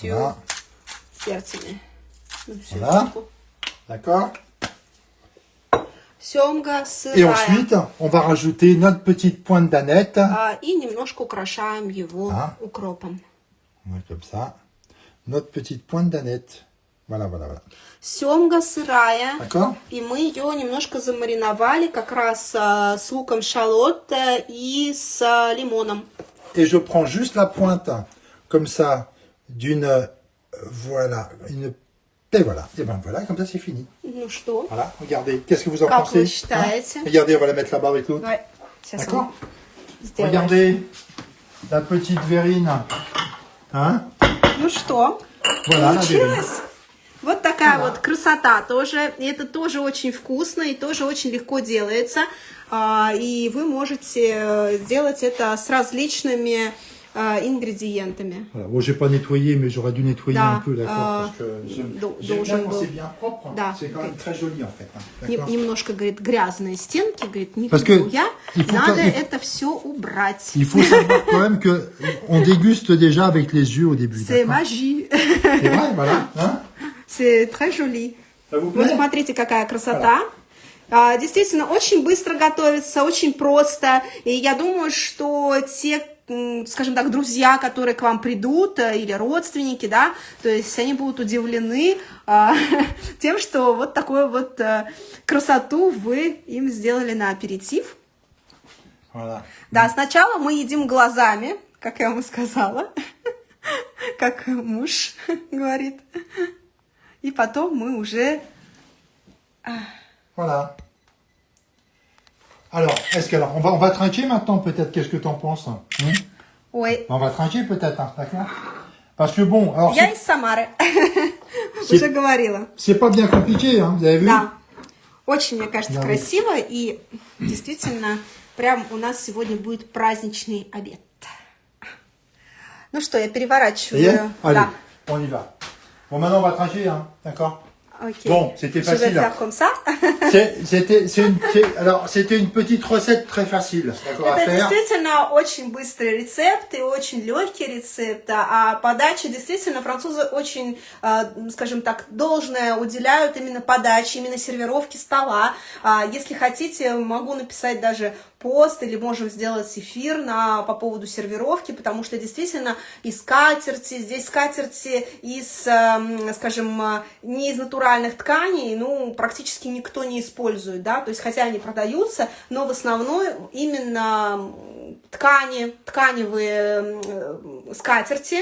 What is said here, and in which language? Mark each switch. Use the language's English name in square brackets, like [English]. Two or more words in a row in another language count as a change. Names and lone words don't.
[French] Voilà. [Russian] перцами. Ну, всё, [French] Voilà. [Russian] чутку. [French] D'accord. [Russian] Семга [French] Et [Russian] сырая. [French] ensuite, on va rajouter notre petite pointe d'aneth. [Russian] И немножко украшаем его А. укропом. [French] Ouais, comme ça. Notre petite pointe d'aneth. Voilà, voilà, voilà. [Russian] Семга сырая. [French] D'accord. [Russian] И мы ее немножко замариновали как раз с луком шалот и с лимоном. [French] Et je prends juste la pointe, comme ça, d'une... voilà, une... Et voilà, et ben voilà, comme ça c'est fini. [Russian] Ну что? [French] Voilà, regardez, qu'est-ce que vous en [Russian] Как [French] pensez [Russian] вы считаете? [French] Regardez, on va la mettre là-bas avec l'autre. Ouais. [Russian] Сейчас [French] D'accord. [Russian] он сделает. [French] Regardez, la petite verrine. Hein? [Russian] Ну что? [French] Voilà, la verrine. [Russian] Получилось? Вот такая вот красота тоже. И это тоже очень вкусно и тоже очень легко делается. И вы можете сделать это с различными ингредиентами. [French] Voilà. Bon, j'ai pas nettoyé, mais j'aurais dû nettoyer [Russian] Да, [French] un peu, d'accord, parce que j'aime bien quand c'est bien propre. [Russian] Да. [French] C'est quand même très joli en fait. D'accord. [Russian] Немножко, говорит, грязные стенки, говорит, не [French] Parce [Russian] люблю [French] que [Russian] я, [French] il faut [Russian] надо [French] que- [Russian] это все убрать. [French] Il faut savoir quand même que on déguste déjà avec les yeux au début. C'est d'accord. magie. C'est vrai, voilà. Hein, C'est très joli. ça vous [Russian] Вот [French] plaît? [Russian] смотрите, какая красота. Действительно, очень быстро готовится, очень просто. И я думаю, что те, скажем так, друзья, которые к вам придут, или родственники, да, то есть они будут удивлены тем, что вот такую вот красоту вы им сделали на аперитив. [French] Voilà. [Russian] Да, сначала мы едим глазами, как я вам сказала, как муж говорит. И потом мы уже... [French] Voilà. Alors, est-ce que alors, on va trinquer maintenant peut-être? Qu'est-ce que tu en penses? [Russian] Ой, [French] On va trinquer peut-être, hein, d'accord? Parce que bon, alors [Russian] я из Самары, уже говорила. [French] c'est pas bien compliqué, hein, vous avez vu? [Russian] Да, очень, мне кажется, Да. красиво. И действительно, прям у нас сегодня будет праздничный обед. Ну что, я [French] Ça y est? [Russian] переворачиваю. [French] Allez, [Russian] Да. [French] on y va. Bon, maintenant on va trinquer, hein, d'accord? [Russian] Окей. [French] Bon, c'était Je vais facile. faire comme ça. C'était une petite recette très facile, d'accord, à [Russian] Это [French] faire. [Russian] действительно очень быстрый рецепт и очень легкий рецепт, а подача действительно французы очень, скажем так, должное уделяют именно подаче, именно сервировке стола. Если хотите, могу написать даже пост или можем сделать эфир по поводу сервировки, потому что действительно и скатерти, здесь скатерти из, скажем, не из натуральных тканей, ну, практически никто не использует, да, то есть хотя они продаются, но в основном именно тканевые скатерти.